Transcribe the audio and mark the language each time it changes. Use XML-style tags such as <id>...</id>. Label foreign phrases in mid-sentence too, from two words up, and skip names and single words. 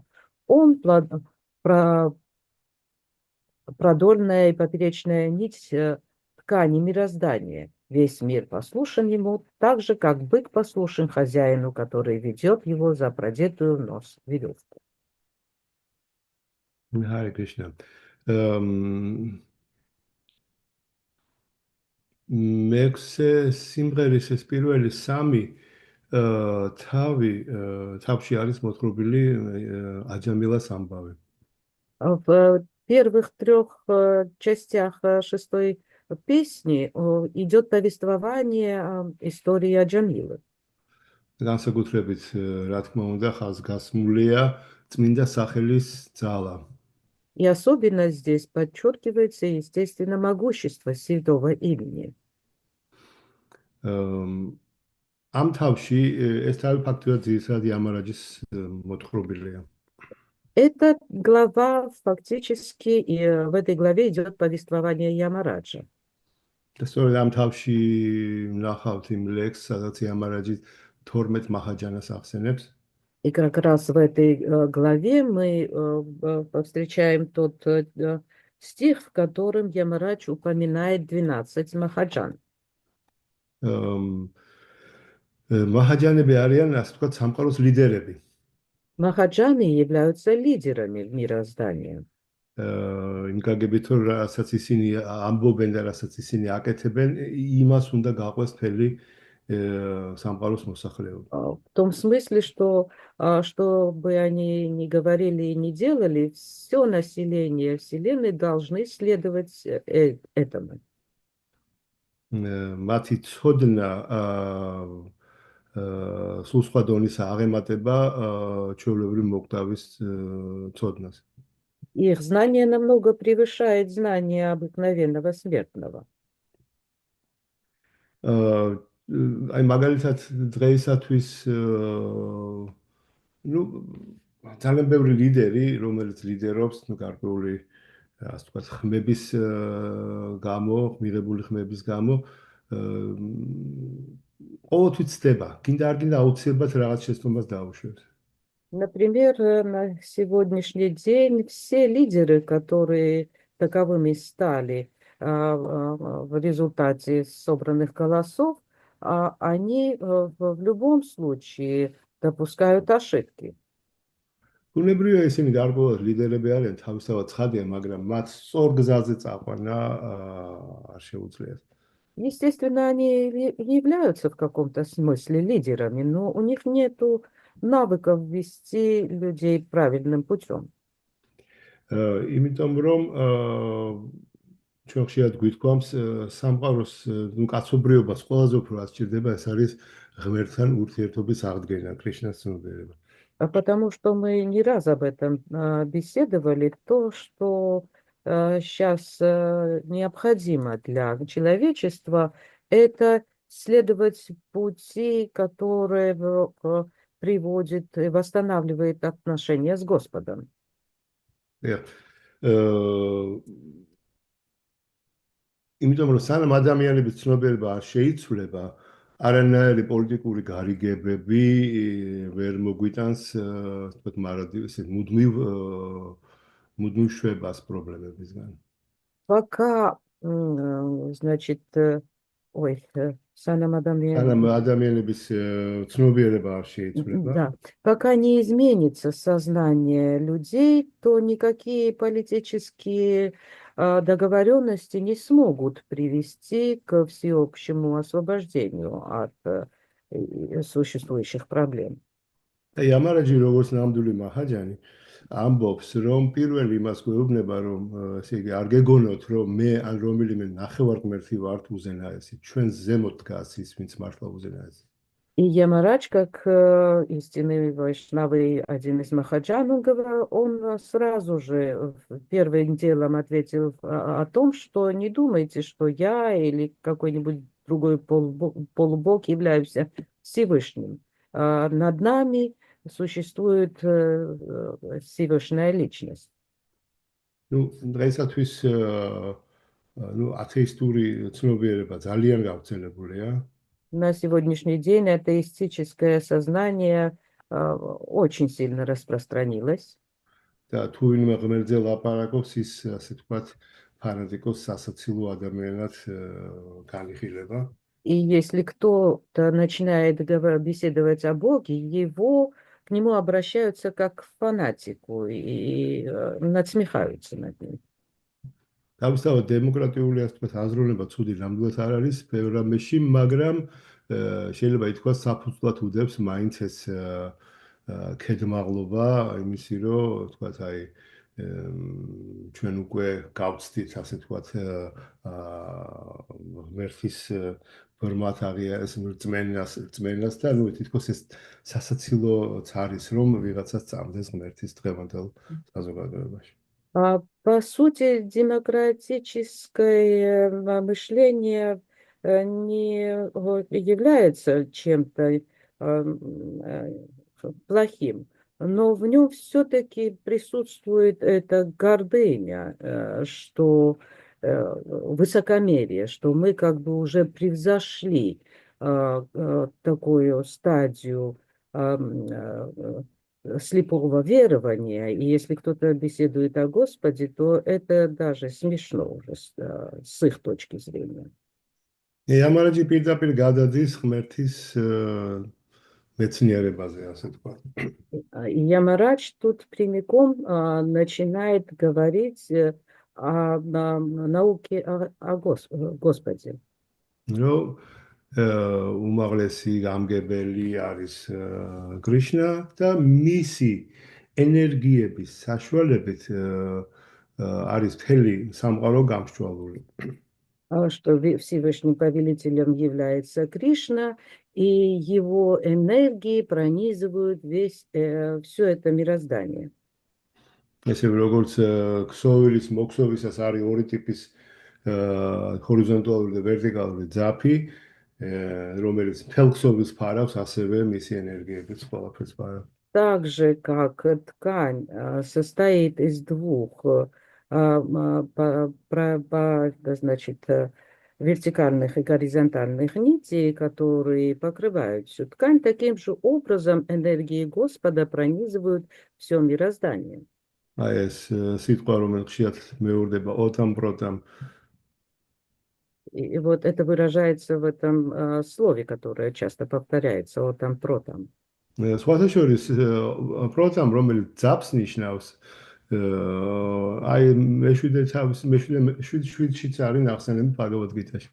<ru>Он продольная и поперечная нить ткани мироздания. Весь мир послушен ему, так же, как бык послушен хозяину, который ведет его за продетую нос веревку».</ru> <sa>हरे कृष्ण.</sa> <ka>მეექვსე სიმღერის ეს პირველი სამი თავში არის მოთხრობილი აჯამილას ამბავი.</ka> <ru>В первых трех частях шестой песни идет повествование истории Аджамилы.</ru> <ka>განსაკუთრებით, რა თქმა უნდა, ხაზგასმულია წმინდა სახელის ძალა.</ka> <ru>И особенно здесь подчеркивается, естественно, могущество святого имени.</ru> <ka>ამ თავში ეს თავი ფაქტობრივად ძირითადად იამარაჯის მოთხრობილია.</ka> <ru>Эта глава фактически, и в этой главе идет повествование Ямараджа.</ru> <ka>და სწორედ ამ თავში ვნახავთ იმ ლექსს, სადაც იამარაჯი 12 მაჰაჯანას ახსენებს.</ka> <ru>И как раз в этой главе мы повстречаем тот стих, в котором Ямарадж упоминает 12 махаджан.</ru> <ka>მაჰაჯანები არიან, ასე ვთქვათ, სამყაროს ლიდერები.</ka> <ru>Махаджаны являются лидерами мироздания.</ru> <ka>იმ გაგებით, რომ რასაც ისინი ამბობენ და რასაც ისინი აკეთებენ, იმას უნდა გაყვეს მთელი სამყაროს მოსახლეობა.</ka> <ru>В том смысле, что что бы они ни говорили и ни делали, все население Вселенной должны следовать этому.</ru> <ka>მათი ცოდნა სულ სხვა დონის აღემატება ჩვეულებრივ მოკვდავის ცოდნას.</ka> <ru>Их знание намного превышает знание обыкновенного смертного.</ru> <ka>აი მაგალითად დღეისათვის ну ძალიან ბევრი ლიდერი, რომელიც ლიდერობს, ну გარკვეული ასე ვთქვათ, ხმების გამო, მიღებული ხმების გამო ყოველთვის ცდება, გინდა არ გინდა აუცილებლად რაღაც შეცდომას დაუშვებს.</ka> <ru>Например, на сегодняшний день все лидеры, которые таковыми стали в результате собранных голосов, они в любом случае допускают ошибки.</ru> <ka>ბუნებრივია ისინი გარკვეულად ლიდერები არიან, თავისთავად ცხადია, მაგრამ მათ სწორ გზაზე წაყვანა არ შეუძლიათ.</ka> <ru>Естественно, они являются в каком-то смысле лидерами, но у них нету навыков вести людей правильным путем.</ru> <ka>იმიტომ რომ ჩვენ ხშირად გვითქვამს სამყაროს ნუ კაცობრიობას ყველაზე უფრო რაც სჭირდება ეს არის ღმერთთან ურთიერთობის აღდგენა, კრიშნას ცნობიერება.</ka> <ru>Потому что мы не раз об этом беседовали, то, что сейчас необходимо для человечества, это следовать пути, которые приводит и восстанавливает отношения с Господом.</ru> <ka>იმიტომ რომ სანამ ადამიანების ცნობიერება არ შეიცვლება, არანაირი პოლიტიკური გარიგებები ვერ მოგვიტანს, თქო, მარადიოს მუდმივ შვებას პრობლემებისგან.</ka> <ru>Пока, значит, санам</ru> <ka>ადამიანების ცნობიერება არ შეიცვლება.</ka> <ru>Да, пока не изменится сознание людей, то никакие политические договоренности не смогут привести к всеобщему освобождению от существующих проблем.</ru> <ka>და იამარაჯი როგორც ნამდვილი მაჰაჯანი ამბობს, რომ პირველ იმას გვეუბნება, რომ ესე იგი არ გეგონოთ, რომ მე ან რომელიმე ნახევარღმერთი варთ უზენაესი, ჩვენ ზემოთ დგას ის, ვინც მართლა უზენაესი.</ka> <ru>И Ямарадж, как истинный вайшнавы, один из махаджан, он сразу же первым делом ответил о том, что не думайте, что я или какой-нибудь другой полубог являемся Всевышним. Над нами существует Всевышняя личность. Ну,</ru> <ka>დღეისათვის ათეისტური ცნობიერება ძალიან გავრცელებულია.</ka> <ru>На сегодняшний день атеистическое сознание очень сильно распространилось.</ru> <ka>და თუ ვინმე ღმერთზე ლაპარაკობს, ის ასე ვთქვათ, ფანატიკოს სასაცილო ადამიანად განიხილება.</ka> <ru>И если кто-то начинает беседовать о Боге, к нему обращаются как к фанатику и надсмехаются над ним.</ru> <ka>თავისთავად დემოკრატიული ასე ვთქვათ, აზროვნება ცუდი ნამდვილად არ არის ბევრ რამეში, მაგრამ შეიძლება ითქვას საფუძვლად უდევს მაინც ეს ქედმაღლობა იმისი, რომ ვთქვათ, აი ჩვენ უკვე გავწდით, ასე თქვათ, ღმერთის ბრმად აღიარეს რწმენას და ნუ თითქოს ეს სასაცილოც არის, რომ ვიღაცას წამდეს ღმერთის დღევანდელ საზოგადოებაში.</ka> <ru>По сути, демократическое мышление не является чем-то плохим, но в нем все-таки присутствует эта гордыня, что высокомерие, что мы как бы уже превзошли такую стадию слепого верования, и если кто-то беседует о Господе, то это даже смешно уже с их точки зрения.</ru> <ka>იამარაჯი პირდაპირ გადადის ღმერთის მეცნიერებაზე, ასე თქვათ.</ka> <ru>И Ямарадж тут прямиком начинает говорить о науке о Господе.</ru> <ka>რომ უმაღლესი გამგებელი არის კრიშნა და მისი ენერგიების საშუალებით არის მთელი სამყარო გამსჭვალული.</ka> <ru>Что Всевышним повелителем является Кришна, и его энергии пронизывают все это мироздание.</ru> <ka>ესე როგორც ქსოვილის მოქსოვისას არის ორი ტიპის ჰორიზონტალური და ვერტიკალური ძაფი, რომელიც მთელ ქსოვილს ფარავს, ასევე მისი ენერგიებიც ყველაფერს ფარავს.</ka> <ru>Так же, как ткань состоит из двух значит, вертикальных и горизонтальных нитей, которые покрывают всю ткань, таким же образом энергии Господа пронизывают все мироздание.</ru> <ka>აი ეს სიტყვა, რომელიც ხშირად მეორდება</ka> <sa>ओतं प्रोतं.</sa> <ru>И вот это выражается в этом слове, которое часто повторяется,</ru> <sa>ओतं प्रोतं.</sa> <ka>სხვათა შორის პროტამ, რომელიც ძაფს ნიშნავს, აი მეშვიდეშიც არის ნახსენები ბაგავად გიტაში.</ka>